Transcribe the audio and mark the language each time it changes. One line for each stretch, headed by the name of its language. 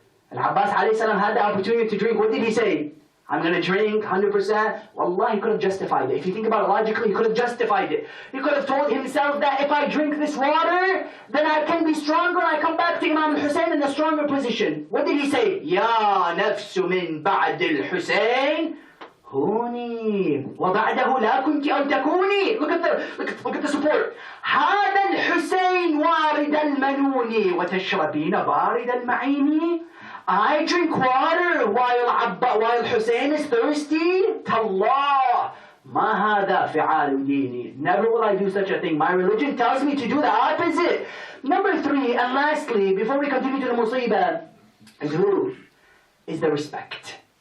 English: And Abbas alayhi salam had the opportunity to drink. What did he say? I'm going to drink 100%. Wallah, he could have justified it. If you think about it logically, he could have justified it. He could have told himself that if I drink this water, then I can be stronger and I come back to Imam Hussain in a stronger position. What did he say?
Arabic: Ya nafsu min ba'd al-Hussain. هوني وبعده لا كنت أو تكوني.
English: Look at the support.
Arabic: هذا الحسين وارد المنون وتشربين بارد المعين.
English: I drink water while Hussein is thirsty.
Arabic: Tallah. ما هذا فعال ديني.
English: Never will I do such a thing. My religion tells me to do the opposite. Number three, and lastly, before we continue to the musibah, is who? Is the respect.